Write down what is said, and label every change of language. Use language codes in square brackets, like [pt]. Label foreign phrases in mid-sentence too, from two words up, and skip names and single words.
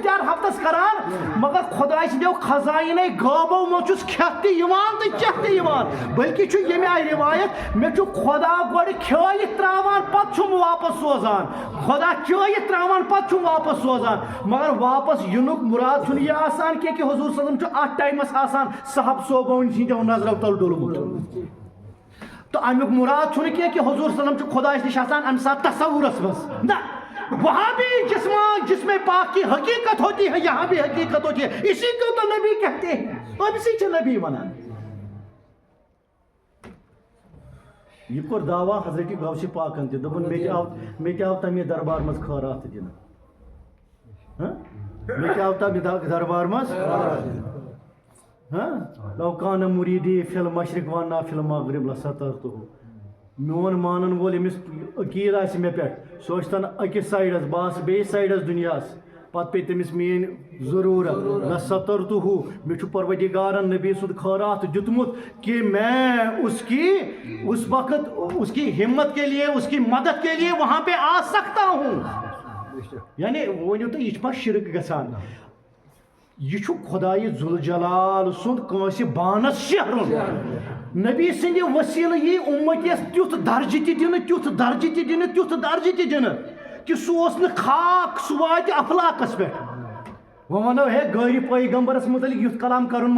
[ks] اختیار ہفتس کران مگر خداے سٕنٛدیو خزاینَے غٲبو منٛز چھُس کھٮ۪تھ تہِ یِوان تہٕ چٮ۪تھ تہِ یِوان بلکہِ چھُ ییٚمہِ آیہِ روایت مےٚ چھُ خدا گۄڈٕ کھٲیِتھ ترٛاوان پتہٕ چھُم واپس سوزان خدا چٲیِتھ ترٛاوان پتہٕ چھُم واپس سوزان مگر واپس یِنُک مُراد چھُنہٕ یہِ آسان کینٛہہ کہ حضوٗر صلی اللہ علیہ وسلم چھُ اتھ ٹایمس آسان صحب صوبوٕنۍ سٕنٛدیو نظرو تل ڈوٚلمُت تو امیک مراد چھُنہٕ کینٛہہ کہ حضور صلی اللہ علیہ وسلم چھُ خدایس نِش آسان امہِ ساتہٕ تصورس منٛز نہ [ur] وہاں بھی جسم پاک کی حقیقت ہوتی ہے یہاں بھی حقیقت ہوتی ہے اسی کو تو نبی کہتے ہیں [ks] اب اسی چھِ نبی ونان یہ کوٚر دعوا حضرت غوث پاکن تہِ دوٚپُن مےٚ تہِ آو تمے دربار منٛز خٲرات دِنہٕ مےٚ تہِ آو تمہِ دربار منٛز [ar] لو کان مریدی فی المشرق وانا فی المغرب لسترتہ [ks] میون مانن وول ییٚمِس عقیٖد آسہِ مےٚ پٮ۪ٹھ سُہ ٲسۍتن أکِس سایڈس بہٕ آسہٕ بیٚیِس سایڈس دُنیاہس پتہٕ پیٚیہِ تٔمِس میٲنۍ ضروٗرت لسترتہ مےٚ چھُ پروردگارن نبی سُنٛد خٲرات دیُتمُت [ur] کہ میں اس وقت اس کی ہمت کے لیے اس کی مدد کے لیے وہاں پہ آ سکتا ہوں [ks] یعنی ؤنِو تُہۍ یہِ چھُ پتہٕ شرک گژھان یہ خدائے ذوالجلال سند کٲنٛسہِ بانس شہرُن نبی سٕنٛدِ وسیٖلہٕ یی اُمتیس تیُتھ درجہِ تہِ دِنہٕ کہ سُہ اوس نہٕ خاک سُہ واتہِ افلاکس پٮ۪ٹھ وۄنۍ ونو ہے غٲرِ پیغمبرس متعلق یُتھ کلام کرُن مہ